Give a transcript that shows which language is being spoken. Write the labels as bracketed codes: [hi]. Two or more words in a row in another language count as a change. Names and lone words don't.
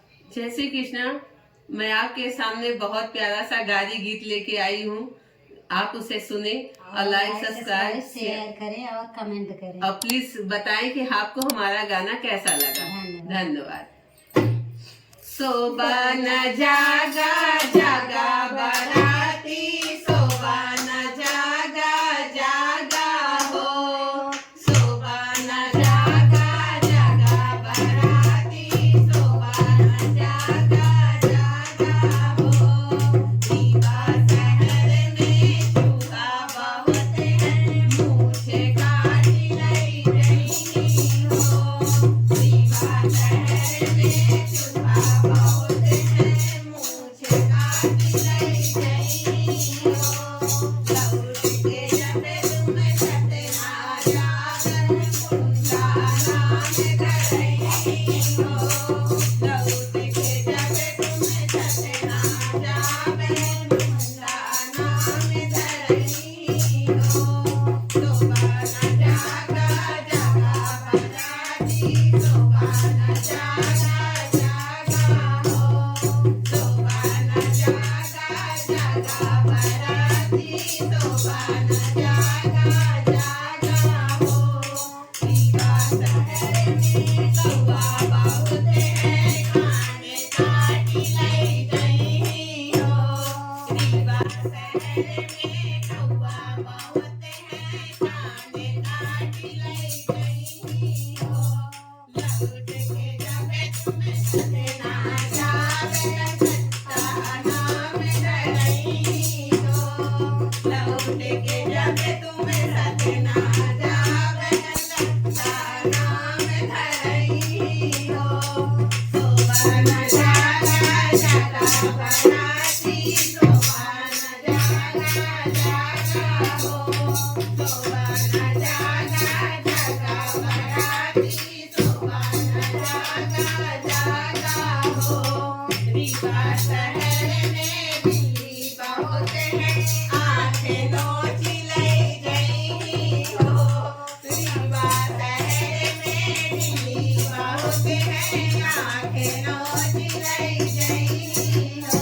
[hi] जय श्री कृष्ण। मैं आपके सामने बहुत प्यारा सा गाली गीत लेके आई हूँ। आप उसे सुने और [en] like subscribe [hi] शेयर करें और कमेंट करें और प्लीज बताएं कि आपको हमारा गाना कैसा लगा। धन्यवाद। [bfy] सोबा न जागा जागा बाराती, सोबा न जागा जागा हो, सोबा न जागा जागा बाराती, सोबा न जागा जागा हो। दीवा शहर में चूहा बहुत है, मूछे काटी लई रही हो। दीवा शहर में चूहा बहुत है, मूछे काटी लई रही हो। लौट के जब तुम सतना जाकर उनका नाम धरई हो। लौट के जब तुम सतना जाकर उनका नाम धरई हो। सोबा न जागा जागा बाराती, सोबा न जागा जागा हो, सोबा न जागा जागा बाराती, सोबा न जागा जागा हो। दीवा शहर में कौआ बहुत है, खाने काटी लई गई हो। दीवा शहर में कौआ बहुत है, खाने काटी लई गई हो। लौट के जावे तुम सतना जावे, सत्ता नाम धरई हो। लौट के जावे तुम सतना जावे, सत्ता नाम धरई हो। सोबा न जागा जागा बाराती, सोबा न जागा जागा हो, सोबा न जागा जागा बाराती, सोबा न जागा जागा हो। रीवा शहर में बिल्ली बहुत है, आंखें नोची लई गई हो। रीवा शहर में बिल्ली बहुत है, आंखें नोची लई गई हो।